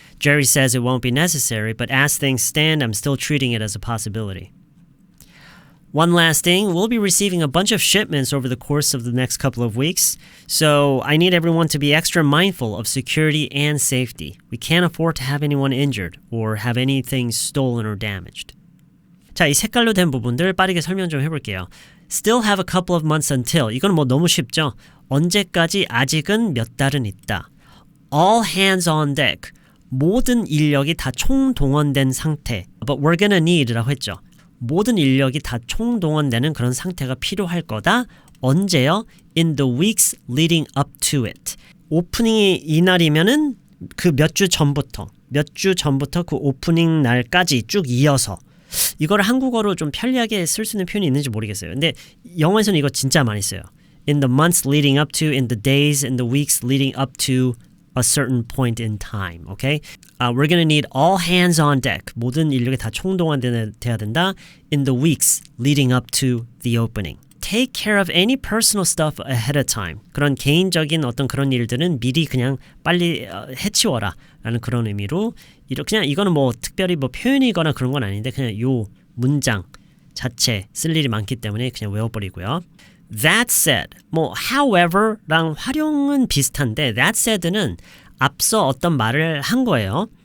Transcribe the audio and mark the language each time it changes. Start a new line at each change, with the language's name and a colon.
English: Jerry says it won't be necessary, but as things stand, I'm still treating it as a possibility. One last thing, we'll be receiving a bunch of shipments over the course of the next couple of weeks, so I need everyone to be extra mindful of security and safety. We can't afford to have anyone injured or have anything stolen or damaged.
Korean: 자, 이 색깔로 된 부분들 빠르게 설명 좀 해볼게요.
English: Still have a couple of months until.
Korean: 이건 뭐 너무 쉽죠? 언제까지 아직은 몇 달은 있다.
English: All hands on deck.
Korean: 모든 인력이 다 총동원된 상태.
English: But we're gonna need
Korean: 라고 했죠. 모든 인력이 다 총동원되는 그런 상태가 필요할 거다. 언제요?
English: In the weeks leading up to it.
Korean: 오프닝이 이날이면은 그 몇 주 전부터 그 오프닝 날까지 쭉 이어서 이거를 한국어로 좀 편리하게 쓸 수 있는 표현이 있는지 모르겠어요. 근데 영어에서는 이거 진짜 많이 써요.
English: In the months leading up to, in the days, in the weeks leading up to a certain point in time. Okay? We're gonna need all hands on deck.
Korean: 모든 인력이 다 총동원돼야 된다.
English: In the weeks leading up to the opening. Take care of any personal stuff ahead of time.
Korean: 그런 개인적인 어떤 그런 일들은 미리 그냥 빨리 해치워라 라는 그런 의미로 그냥 이거는 뭐 특별히 뭐 표현이거나 그런 건 아닌데 그냥 요 문장 자체 쓸 일이 많기 때문에 그냥 외워버리고요. That said, 뭐 however랑 활용은 비슷한데 that said는 앞서 어떤 말을 한 거예요.